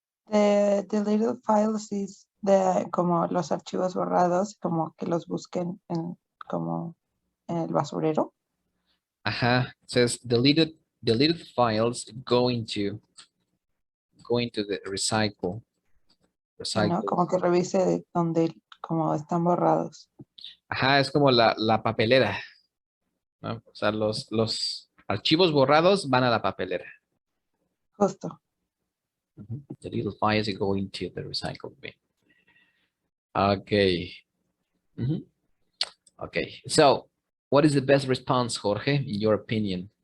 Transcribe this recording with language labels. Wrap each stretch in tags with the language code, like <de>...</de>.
<en>the deleted files is</en> <es>como los archivos borrados, como que los busquen como en el basurero?</es> <en>It says deleted files go into the recycle.</en> <es>¿No? Como que revise donde como están borrados. Es como la papelera, ¿no? O sea, los archivos borrados van a la papelera. Justo.</es> <en>The little files go into the recycle bin. Okay. Okay, so what is the best response, Jorge, in your opinion?</en>